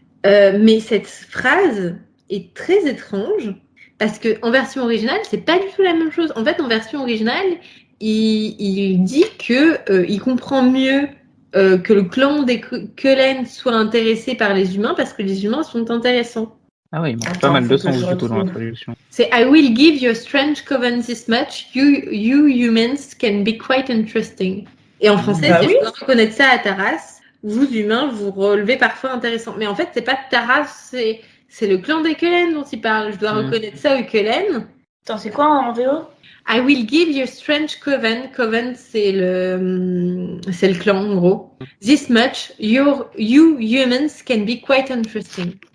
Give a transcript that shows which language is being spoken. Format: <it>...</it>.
<fr>Mais cette phrase est très étrange parce que en version originale, c'est pas du tout la même chose. En fait, en version originale, il dit que il comprend mieux que le clan des Cullen soit intéressé par les humains parce que les humains sont intéressants. Ah oui, il manque pas mal de sens du tout dans la traduction. C'est</fr> <en>I will give your strange coven this much. You humans can be quite interesting.</en> <fr>Et en français, c'est je dois reconnaître ça à ta race. Vous humains, vous relevez parfois intéressant. Mais en fait, c'est pas ta race, c'est le clan des Cullen dont il parle. Je dois reconnaître ça aux Cullen. Attends, c'est quoi en VO?</fr> <en>I will give your strange coven.</en> <fr>Coven, c'est le clan en gros.</fr> <en>This much, you humans can be quite interesting.</en>